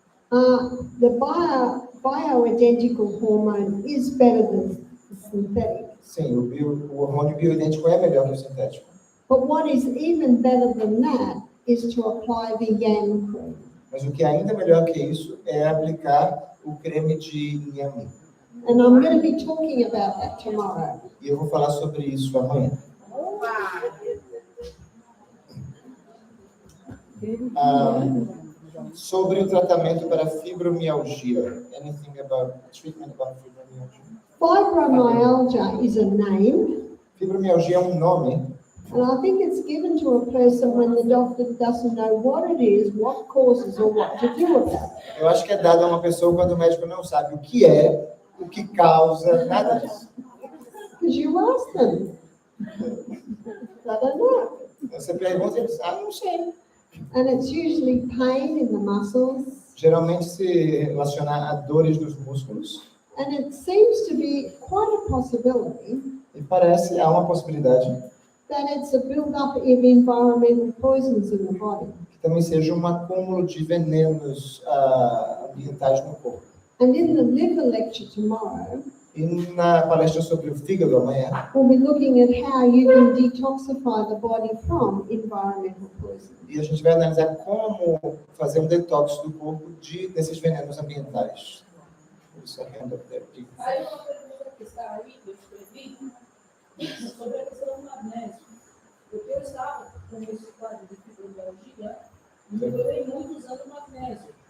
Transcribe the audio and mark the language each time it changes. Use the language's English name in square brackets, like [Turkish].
[English] The bioidentical hormone is better than the synthetic. [Portuguese] Sim, o hormônio bioidêntico é melhor que o sintético. [English] But what is even better than that is to apply the yam cream. [Portuguese] Mas o que é ainda melhor que isso é aplicar o creme de inhame. [English] And I'm going to be talking about that tomorrow. [Portuguese] E eu vou falar sobre isso amanhã. Sobre o tratamento para fibromialgia. [English] Anything about treatment about fibromyalgia? Fibromyalgia is a name, [Portuguese] Fibromialgia é um nome, [English] and I think it's given to a person when the doctor doesn't know what it is, what causes, or what to do about it. [Portuguese] eu acho que é dado a uma pessoa quando o médico não sabe o que é, o que causa, nada disso. [English] Because you ask them. They don't know. [Portuguese] Você pergunta e eles não sei. [English] And it's usually pain in the muscles, [Portuguese] Geralmente se relaciona a dores dos músculos. [English] and it seems to be quite a possibility [Portuguese] E há uma possibilidade [English] that it's a build-up of environmental poisons in the body. [Portuguese] que também seja um acúmulo de venenos ambientais no corpo. [English] And in the liver lecture tomorrow, [Portuguese] E na palestra sobre o fígado amanhã, [English] we'll be looking at how you can detoxify the body from environmental poisons. [Portuguese] e a gente vai analisar como fazer um detox do corpo desses venenos ambientais. Isso é renda. Aí uma pergunta que está aí, que eu escrevi, Sobre a questão do magnésio, porque eu estava com esse quadro de fibromyalgia e melhorei muito usando magnésio.